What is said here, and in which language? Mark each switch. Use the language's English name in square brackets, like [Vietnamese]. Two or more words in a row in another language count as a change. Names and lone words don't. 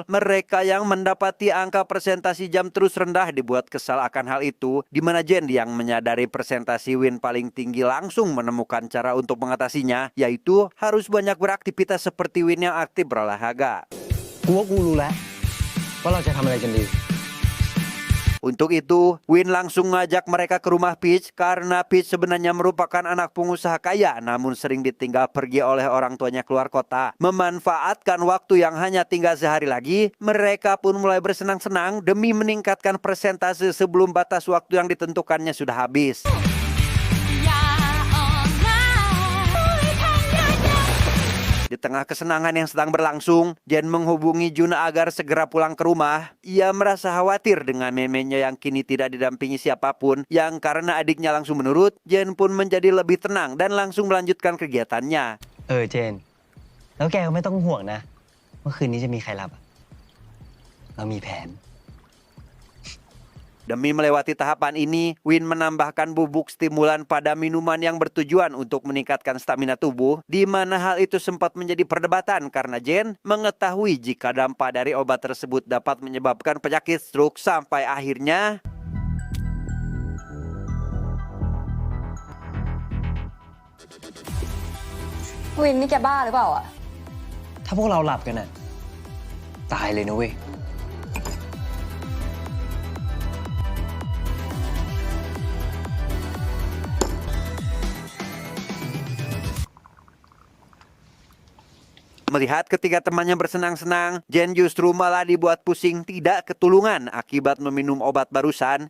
[Indonesian] Mereka yang mendapati angka presentasi jam terus rendah dibuat kesal akan hal itu, di mana Jen yang menyadari presentasi Win paling tinggi langsung menemukan cara untuk mengatasinya, yaitu harus banyak beraktivitas seperti Win yang aktif berolahraga. [Thai] กูว่ากูรู้แล้วว่าเราจะทำอะไรกันดี [Indonesian] Untuk itu, Win langsung ngajak mereka ke rumah Peach karena Peach sebenarnya merupakan anak pengusaha kaya namun sering ditinggal pergi oleh orang tuanya keluar kota. Memanfaatkan waktu yang hanya tinggal sehari lagi, mereka pun mulai bersenang-senang demi meningkatkan persentase sebelum batas waktu yang ditentukannya sudah habis. Di tengah kesenangan yang sedang berlangsung, Jen menghubungi Jun agar segera pulang ke rumah. Ia merasa khawatir dengan memenya yang kini tidak didampingi siapapun, yang karena adiknya langsung menurut, Jen pun menjadi lebih tenang dan langsung melanjutkan kegiatannya. [Thai] เจน แล้วแกก็ไม่ต้องห่วงนะว่าคืนนี้จะมีใครรับอะเรามีแผน [Indonesian] Demi melewati tahapan ini, Win menambahkan bubuk stimulan pada minuman yang bertujuan untuk meningkatkan stamina tubuh, di mana hal itu sempat menjadi perdebatan karena Jen mengetahui jika dampak dari obat tersebut dapat menyebabkan penyakit stroke sampai akhirnya [Thai] Win นี่แกบ้าหรือเปล่าอะ ถ้าพวกเราหลับกันน่ะตายเลยนะเว้ย [Indonesian] Melihat ketiga temannya bersenang-senang, Jen justru malah dibuat pusing tidak ketulungan akibat meminum obat barusan.